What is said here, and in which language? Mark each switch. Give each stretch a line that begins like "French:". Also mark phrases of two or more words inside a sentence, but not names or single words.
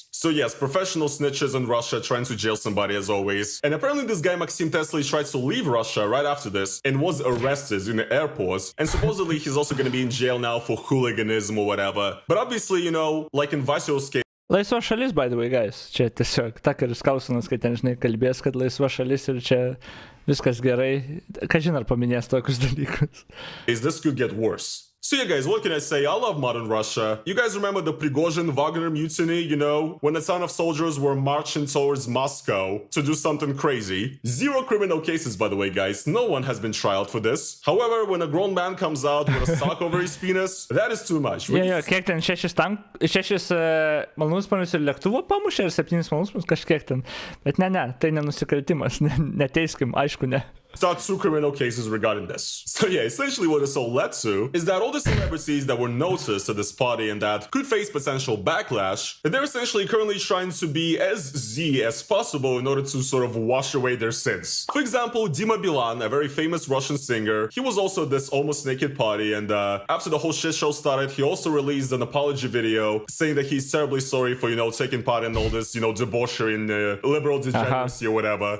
English: So yes, professional snitches in Russia trying to jail somebody as always. And apparently this guy Maxim Tesly tried to leave Russia right after this and was arrested in the airport. And supposedly he's also going to be in jail now for hooliganism or whatever. But obviously, you know, like in Vasio's case,
Lithuanian: Laisva šalis,
English: by the way, guys.
Lithuanian: Čia tiesiog Takeris Kausinas, kai ten žinai kalbės, kad laisva šalis ir čia viskas gerai. Kažin ar paminės tokius dalykus.
English: This could get worse. So yeah guys, what can I say? I love modern Russia. You guys remember the Prigozhin Wagner mutiny, you know? When a ton of soldiers were marching towards Moscow to do something crazy. Zero criminal cases, by the way, guys. No one has been trialed for this. However, when a grown man comes out with a sock over his penis, that is too much.
Lithuanian: Jo, kiek ten 6 malūnsparnius ir lėktuvo pamušė ir 7 malūnsparnius kažkiek ten. Bet ne, tai nenusikaltimas. Neteiskim, aišku, ne.
English: Start 2 criminal cases regarding this. So yeah, essentially what this all led to is that all the celebrities that were noticed at this party and that could face potential backlash, that they're essentially currently trying to be as Z as possible in order to sort of wash away their sins. For example, Dima Bilan, a very famous Russian singer, he was also at this almost naked party, and after the whole shit show started, he also released an apology video saying that he's terribly sorry for, you know, taking part in all this, you know, debauchery and liberal degeneracy or whatever.